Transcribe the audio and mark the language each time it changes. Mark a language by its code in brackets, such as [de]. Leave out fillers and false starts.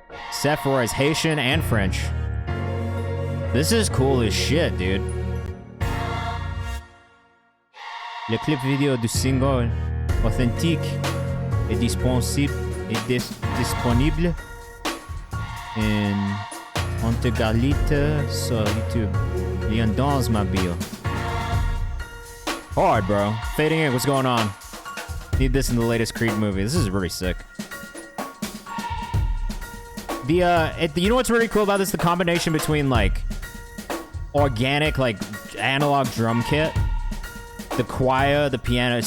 [en] Seth Roy's Haitian and French. This is cool as shit, dude. [fr] Le clip vidéo du single Authentique est disponible en intégralité sur YouTube. Lien dans ma bio. [en] Hard, bro. Fading in, what's going on? Need this in the latest Creed movie. This is really sick. You know what's really cool about this? The combination between like organic, like analog drum kit, the choir, the piano.